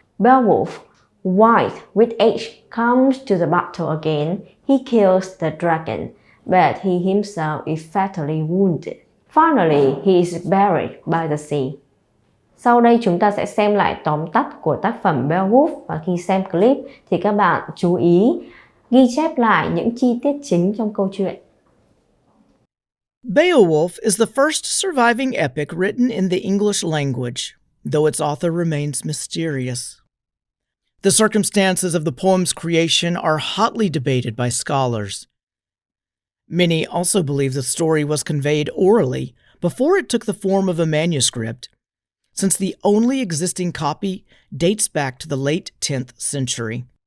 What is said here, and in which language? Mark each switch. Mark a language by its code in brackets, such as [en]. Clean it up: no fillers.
[en] Beowulf, white with age, comes to the battle again. He kills the dragon, but he himself is fatally wounded. Finally, he is buried by the sea. [vi] Sau đây chúng ta sẽ xem lại tóm tắt của tác phẩm Beowulf, và khi xem clip thì các bạn chú ý ghi chép lại những chi tiết chính trong câu chuyện. [en] Beowulf is the first surviving epic written in the English language, though its author remains mysterious. The circumstances of the poem's creation are hotly debated by scholars. Many also believe the story was conveyed orally before it took the form of a manuscript, since the only existing copy dates back to the late 10th century.